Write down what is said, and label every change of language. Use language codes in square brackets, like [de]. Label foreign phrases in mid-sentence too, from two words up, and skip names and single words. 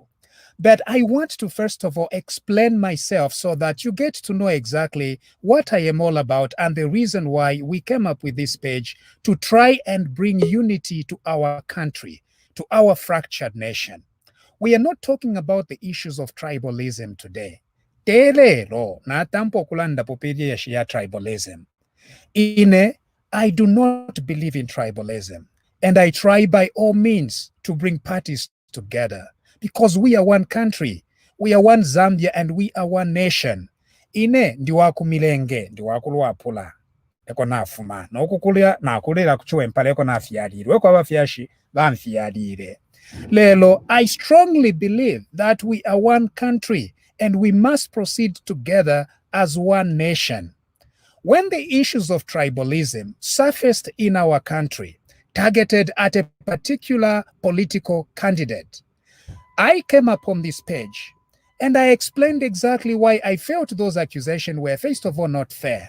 [en] But I want to first of all explain myself so that you get to know exactly what I am all about and the reason why we came up with this page to try and bring unity to our country, to our fractured nation. We are not talking about the issues of tribalism today. [bem] Telelo na tampo kulanda popedia shia tribalism. [en] I do not believe in tribalism, and I try by all means to bring parties together because we are one country, we are one Zambia, and we are one nation. [bem] Ndiwaku milenge, ndiwaku luapula. eko nafuma n'okukulira nakulira ku Chwempala eko nafyalire weko abafyashi banfyalire. Lelo, [en] I strongly believe that we are one country and we must proceed together as one nation. When the issues of tribalism surfaced in our country, targeted at a particular political candidate, I came upon this page and I explained exactly why I felt those accusations were, first of all, not fair.